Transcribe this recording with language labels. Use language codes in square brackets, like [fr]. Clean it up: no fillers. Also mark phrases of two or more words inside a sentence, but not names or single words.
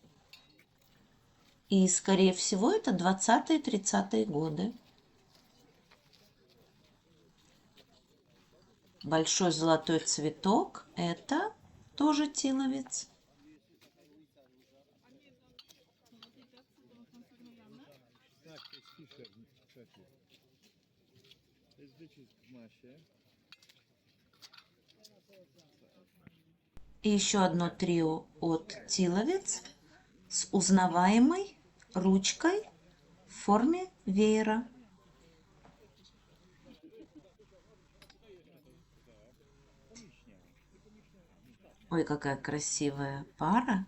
[ru] И, скорее всего, это 20-30-е годы. Большой золотой цветок – это тоже тиловец. [pl] Tak, to jest Fischer, szefie. To jest wycisk w masie. [ru] И еще одно трио от Тиловец с узнаваемой ручкой в форме веера. Ой, какая красивая пара.